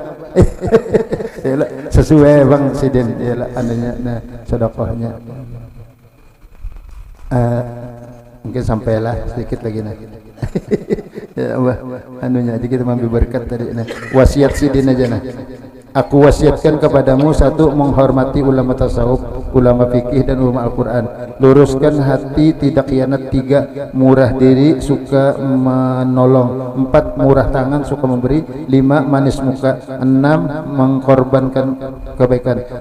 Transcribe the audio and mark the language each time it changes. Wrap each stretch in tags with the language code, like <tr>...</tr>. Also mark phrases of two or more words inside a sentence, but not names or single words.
<bjn>Sesuai bang sidin yalah anunya nah sedekahnya. Mungkin sampailah sedikit lagi nah. Ya Allah anunya aja kita mampu berkat tadi nah. Wasiat sidin aja nah.</bjn> <id>Aku wasiatkan kepadamu satu, menghormati ulama tasawuf, ulama fikih dan ulama Al-Quran. Luruskan hati, tidak khianat. 3, murah diri, suka menolong. 4, murah tangan, suka memberi. 5, manis muka. 6, mengkorbankan kebaikan.</id>